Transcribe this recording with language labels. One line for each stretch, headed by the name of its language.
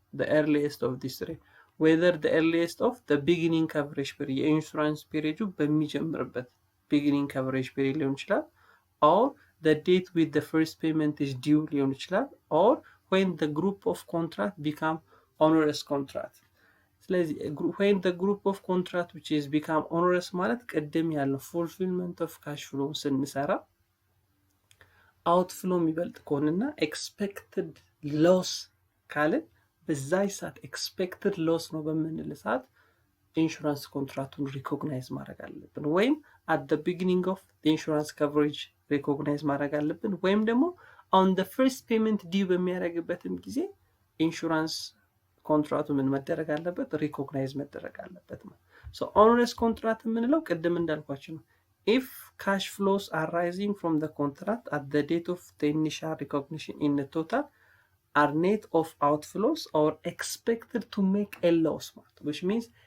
English: The earliest of these three, whether the earliest of the beginning coverage period
Amharic: የኢንሹራንስ ፔሪዮዱ በሚጀምርበት
English: beginning coverage period
Amharic: ሊሆን ይችላል,
English: or the date with the first payment is due ሊሆን ይችላል, or when the group of contract become onerous contract.
Amharic: ስለዚህ
English: when the group of contract which is become onerous
Amharic: ማለት ቅድም ያለው
English: fulfillment of cash flow
Amharic: ስንሰራ outflow የሚበልጥ ከሆነና expected loss ካልን በዛ ሰዓት expected loss ነው በምንል ሰዓት ኢንሹራንስ ኮንትራክቱን ሪኮግናይዝ ማድረግ አለብን። ወይም
English: at the beginning of the insurance coverage
Amharic: ሪኮግናይዝ ማድረግ አለብን። ወይም ደግሞ
English: on the first payment due
Amharic: በሚያደርግበትም ጊዜ ኢንሹራንስ ኮንትራክቱ ምን መደረግ አለበት? ሪኮግናይዝ መደረግ አለበት ማለት።
English: so onerous contract
Amharic: የምንለው ቅድም እንዳልኳችሁ ነው።
English: if cash flows are rising from the contract at the date of the initial recognition in the total are net of outflows or expected to make a loss
Amharic: ማለት,
English: which means